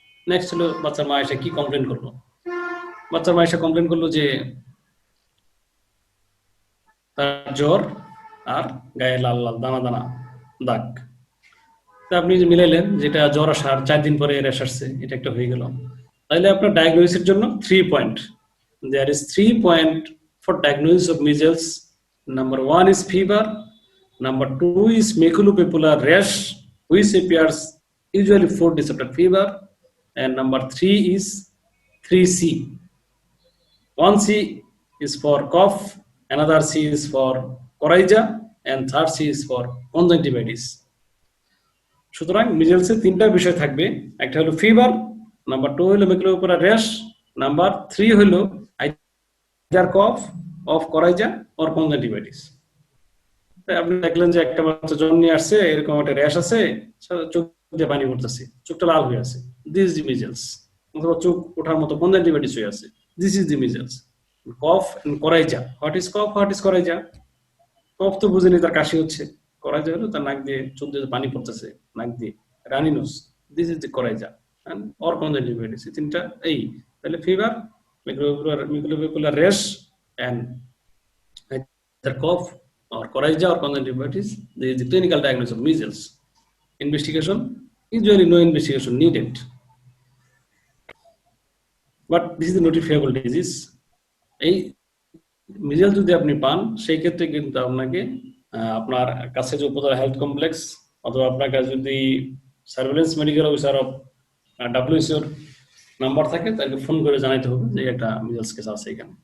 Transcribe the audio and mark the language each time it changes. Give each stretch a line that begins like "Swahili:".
Bangla: Next হলো বাচ্চার মা এসে কি কমপ্লেন করলো, বাচ্চার মা এসে কমপ্লেন করলো যে তার জ্বর আর গায়ে লাল লাল দানা দানা দাগ। তা আপনি যে মিলাইলেন যেটা জ্বর আসার 4 দিন পরে র্যাশ আসছে, এটা একটা হয়ে গেল। তাহলে আপনার ডায়াগনোসিসের জন্য 3 point,
English: there is 3 point for diagnosis of measles. Number 1 is fever, number 2 is maculopapular rash which appears usually 4 days after fever, and number 3 is 3C. 1C is for cough, another C is for coryza, and third C is for conjunctivitis.
Bangla: সুতরাং মিজেলসের 3টা বিষয় থাকবে, একটা হলো fever, number 2 হলো মেকুলোপাপুলার rash, number 3 হলো either cough of coryza or conjunctivitis. আপনি দেখলেন যে একটা বাচ্চা জ্বর নিয়ে আসছে, এরকম একটা র্যাশ আছে, চোখ দিয়ে পানি পড়তেছে, চোখটা লাল হয়ে আছে,
English: This is the measles.
Bangla: অথবা চোখ ওঠার মতো কনজাংটিভাইটিস হয়ে আছে,
English: This is the measles.
Bangla: Cough and coryza,
English: What is cough, what is coryza?
Bangla: কফ তো বুঝেনি, তার কাশি হচ্ছে। করাইজা হলো তার নাক দিয়ে চোখ দিয়ে পানি পড়তেছে, নাক দিয়ে রানি nose,
English: This is the coryza.
Bangla: Or conjunctivitis, তিনটা এই।
English: তাহলে fever, maculopapular rash and either cough or coryza or conjunctivitis, this is the clinical diagnosis of measles. Investigation, usually no investigation needed, but this is the notifiable disease.
Bangla: এই measles যদি আপনি পান, সেই ক্ষেত্রে কিন্তু আপনাকে আপনার কাছে যে উপজেলা হেলথ কমপ্লেক্স অথবা আপনার কাছে যদি surveillance medical officer of ডাব্লিউএইচওর number থাকে, তাকে ফোন করে জানাইতে হবে যে একটা মিজেলস কেস আছে এখানে।